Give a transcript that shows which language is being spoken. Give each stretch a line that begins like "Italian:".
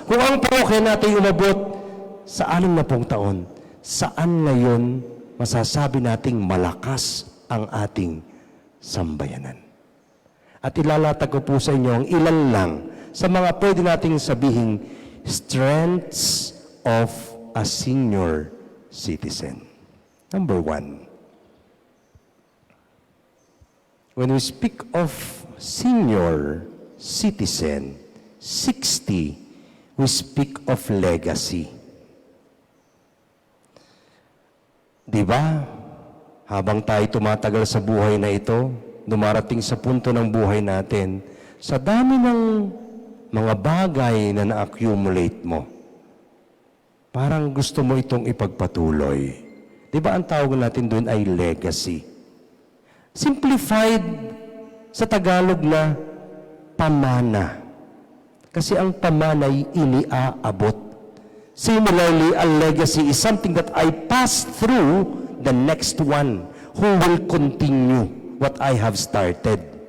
Filipino: Kung ang parokya natin umabot sa 60 taon, saan ngayon masasabi nating malakas ang ating sambayanan? At ilalatag ko po sa inyo ang ilan lang sa mga pwede nating sabihing
English: strengths of a senior citizen. Number 1. When we speak of senior citizen, 60, we speak of legacy.
Filipino: Diba? Habang tayo tumatagal sa buhay na ito, dumarating sa punto ng buhay natin, sa dami ng mga bagay na na-accumulate mo, parang gusto mo itong ipagpatuloy. Diba ang tawag natin doon ay legacy? Simplified sa Tagalog na pamana. Kasi ang pamana ay iniaabot.
English: Similarly, a legacy is something that I pass through the next one who will continue what I have started.